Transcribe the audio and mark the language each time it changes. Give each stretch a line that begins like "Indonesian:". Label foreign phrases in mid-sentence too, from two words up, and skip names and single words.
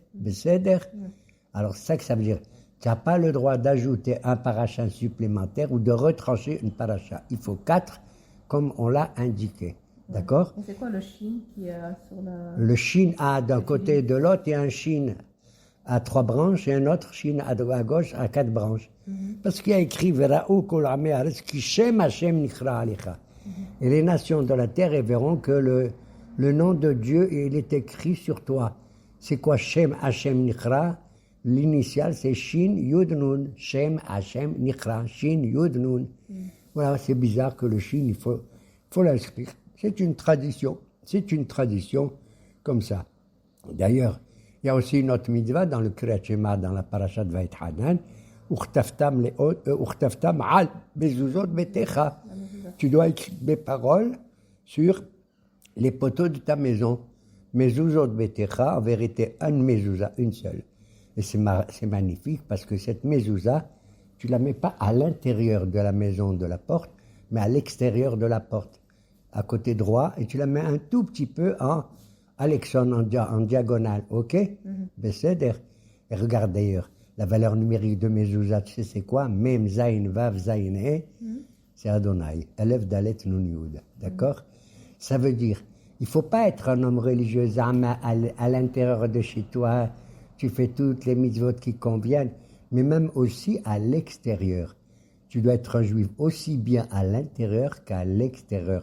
French: Alors, c'est ça que ça veut dire. Tu n'as pas le droit d'ajouter un paracha supplémentaire ou de retrancher une paracha. Il faut 4, comme on l'a indiqué. D'accord? Et c'est quoi le shin qui est sur la... Le shin a d'un côté et de l'autre, et un shin à 3 branches et un autre shin à gauche à 4 branches. Parce qu'il y a écrit
Hebrew: וראו כל עמי הארץ כי שם השם נקרא עליך.
French: Et les nations de la terre verront que le nom de Dieu, il est écrit sur toi. C'est quoi
Hebrew: שם השם נקרא?
French: L'initial, c'est
Hebrew: שין יוד נון. שם השם נקרא. שין יוד נון.
French: Voilà, c'est bizarre que le Shin, il faut l'inscrire. C'est une tradition. C'est une tradition comme ça. D'ailleurs, il y a aussi une autre mitzvah dans le Kriyat Shema, dans la parashat Vayet Hanan,
Hebrew: וכתבתם על מזוזות ביתך.
French: Tu dois écrire des paroles sur les poteaux de ta maison.
Hebrew: מזוזות ביתך,
French: en vérité, un mezuzah, une seule. Et c'est magnifique parce que cette mezuzah, tu ne la mets pas à l'intérieur de la maison de la porte, mais à l'extérieur de la porte, à côté droit, et tu la mets un tout petit peu en diagonale, ok? Besséder. Et regarde d'ailleurs, la valeur numérique de mezuzah, tu sais c'est quoi?
Hebrew: מם זין וו זין ה, c'est Adonai. אלף דלת נון יוד.
French: D'accord? Ça veut dire, il ne faut pas être un homme religieux à l'intérieur de chez toi, tu fais toutes les mitzvot qui conviennent, mais même aussi à l'extérieur. Tu dois être un juif aussi bien à l'intérieur qu'à l'extérieur.